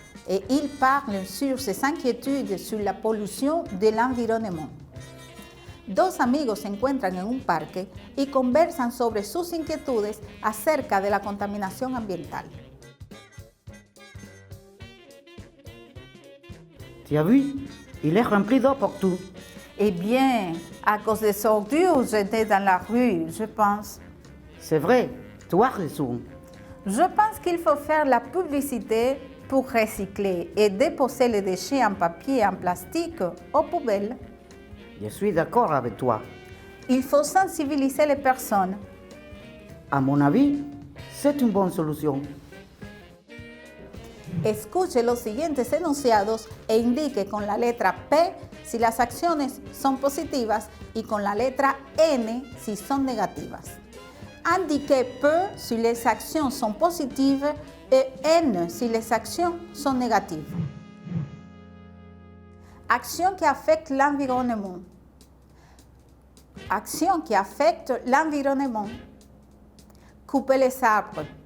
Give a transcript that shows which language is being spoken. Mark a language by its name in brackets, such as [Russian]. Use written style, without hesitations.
[French] et il parle sur ses inquiétudes sur la pollution de l'environnement. [Spanish] Dos amigos se encuentran en un parque y conversan sobre sus inquietudes acerca de la contaminación ambiental. [French] Tu as vu? Il est rempli d'eau partout. Eh bien, à cause des ordures jetées dans la rue, je pense. C'est vrai, tu as raison. Je pense qu'il faut faire la publicité pour recycler et déposer les déchets en papier et en plastique aux poubelles. Je suis d'accord avec toi. Il faut sensibiliser les personnes. À mon avis, c'est une bonne solution. [Spanish] Escuche los siguientes enunciados e indique con la letra P si las acciones son positivas y con la letra N si son negativas. [French] Indiquez P si les actions sont positives et N si les actions sont négatives. Action qui affecte l'environnement. Action qui affecte l'environnement. Couper les arbres.